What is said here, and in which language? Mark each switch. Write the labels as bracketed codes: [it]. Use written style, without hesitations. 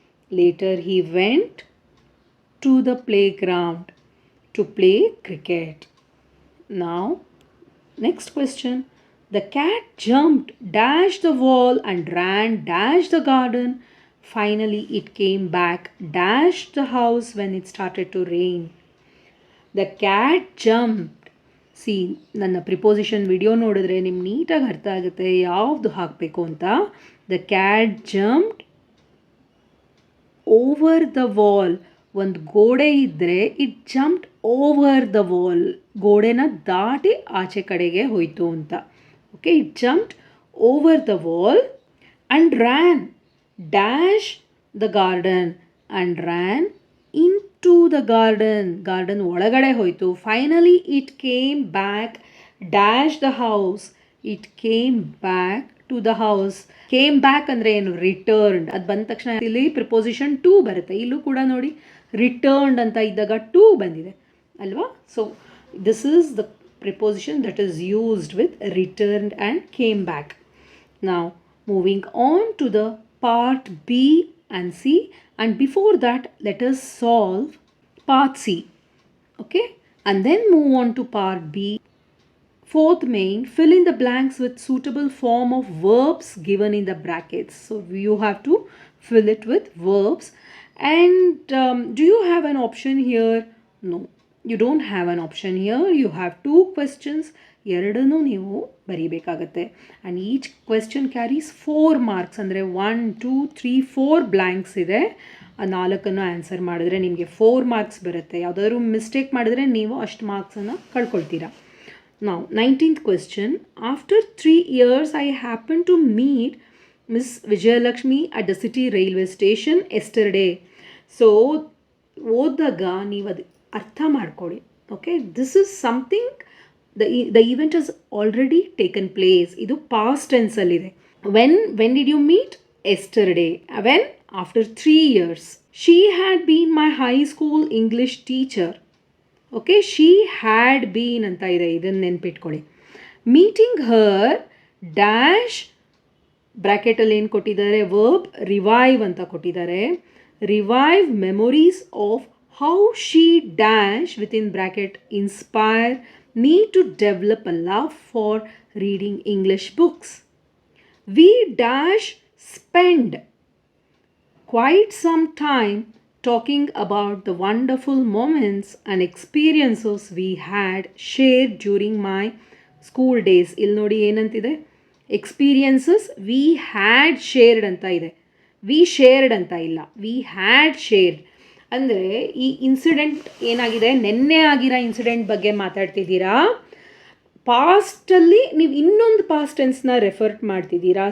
[en] Later he went to the playground to play cricket. Now, next question. The cat jumped dash the wall and ran dash the garden. Finally, it came back dash the house when it started to rain. The cat jumped. [kn] C, ನನ್ನ preposition video ನೋಡಿದ್ರೆ ನಿಮ್ಗೆ ನೀಟಾಗಿ ಅರ್ಥ ಆಗುತ್ತೆ ಯಾವುದು ಹಾಕಬೇಕು ಅಂತ. [en] The cat jumped over the wall. [kn] ಒಂದು ಗೋಡೆ ಇದ್ದರೆ [en] it jumped over the wall, [kn] ಗೋಡೆನ ದಾಟಿ ಆಚೆ ಕಡೆಗೆ ಹೋಯಿತು ಅಂತ. [en] okay, it jumped over the wall and ran dash the garden and ran in to the garden [kn] ಒಳಗಡೆ ಹೋಯಿತು. [en] Finally it came back dash the house. It came back to the house. Came back [kn] ಅಂದರೆ ಏನು? [en] Returned. [kn] ಅದು ಬಂದ ತಕ್ಷಣ ಇಲ್ಲಿ preposition to ಬರುತ್ತೆ. ಇಲ್ಲೂ ಕೂಡ ನೋಡಿ ರಿಟರ್ನ್ಡ್ ಅಂತ ಇದ್ದಾಗ ಟು ಬಂದಿದೆ ಅಲ್ವಾ? [en] So this is the preposition that is used with returned and came back. Now moving on to the part B and C, and before that let us solve part C, okay, and then move on to part B. Fourth main, fill in the blanks with suitable form of verbs given in the brackets. So you have to fill it with verbs. And do you have an option here? No, you don't have an option here. You have two questions. [kn] ಎರಡನ್ನೂ ನೀವು ಬರೀಬೇಕಾಗತ್ತೆ. [en] And each question carries 4 marks. ಅಂದರೆ 1 2 3 4 blanks ಇದೆ. [kn] ಆ 4 answer ಮಾಡಿದ್ರೆ ನಿಮಗೆ 4 marks ಬರುತ್ತೆ. ಯಾವುದಾದ್ರೂ mistake ಮಾಡಿದ್ರೆ ನೀವು ಅಷ್ಟು ಮಾರ್ಕ್ಸನ್ನು ಕಳ್ಕೊಳ್ತೀರಾ. [en] Now 19th question. After 3 years I happened to meet Miss Vijayalakshmi at the city railway station yesterday. [kn] So ಓದಾಗ ನೀವು ಅದು ಅರ್ಥ ಮಾಡ್ಕೊಳ್ಳಿ. [en] Okay, this is something the event has already taken place. [kn] ಇದು past tense ಅಲ್ಲಿದೆ. [en] when did you meet? Yesterday. When? After 3 years. She had been my high school English teacher. [kn] Okay, [en] she had been [kn] ಅಂತ ಇದೆ, ಇದನ್ನು ನೆನ್ಪಿಟ್ಕೊಳ್ಳಿ. [en] meeting her dash [kn] ಬ್ರ್ಯಾಕೆಟಲ್ಲಿ ಏನು ಕೊಟ್ಟಿದ್ದಾರೆ? [en] verb revive [kn] ಅಂತ ಕೊಟ್ಟಿದ್ದಾರೆ. [en] Revive memories of how she dash within bracket inspire me to develop a love for reading English books. We dash spend quite some time talking about the wonderful moments and experiences we had shared during my school days. [kn] ಇಲ್ಲಿ ನೋಡಿ ಏನಂತಿದೆ? [en] experiences we had shared [kn] ಅಂತ ಇದೆ. [en] we shared [kn] ಅಂತ ಇಲ್ಲ, [en] We had shared. [kn] ಅಂದರೆ ಈ incident ಏನಾಗಿದೆ, ನೆನ್ನೆ ಆಗಿರೋ ಇನ್ಸಿಡೆಂಟ್ ಬಗ್ಗೆ ಮಾತಾಡ್ತಿದ್ದೀರಾ. ಪಾಸ್ಟಲ್ಲಿ ನೀವು ಇನ್ನೊಂದು ಪಾಸ್ಟ್ ಟೆನ್ಸ್ನ ರೆಫರ್ ಮಾಡ್ತಿದ್ದೀರಾ.